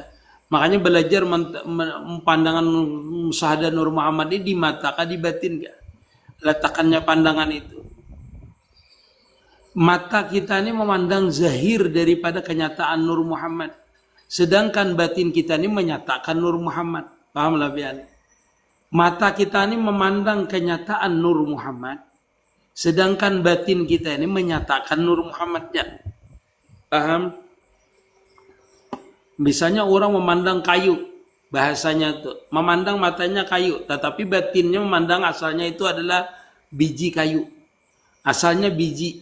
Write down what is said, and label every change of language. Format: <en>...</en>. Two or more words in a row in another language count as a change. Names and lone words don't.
<id>Makanya belajar pandangan musyahadah Nur Muhammad ini di mata kah, di batin kah. Letakkannya pandangan itu. Mata kita ini memandang zahir daripada kenyataan Nur Muhammad. Sedangkan batin kita ini menyatakan Nur Muhammad.</id> <bjn>Pahamlah pian?</bjn> <id>Mata kita ini memandang kenyataan Nur Muhammad. Sedangkan batin kita ini menyatakan Nur Muhammad. Ya. Paham? Misalnya orang memandang kayu. Bahasanya tuh memandang matanya kayu, tetapi batinnya memandang asalnya itu adalah biji kayu, asalnya biji.</id>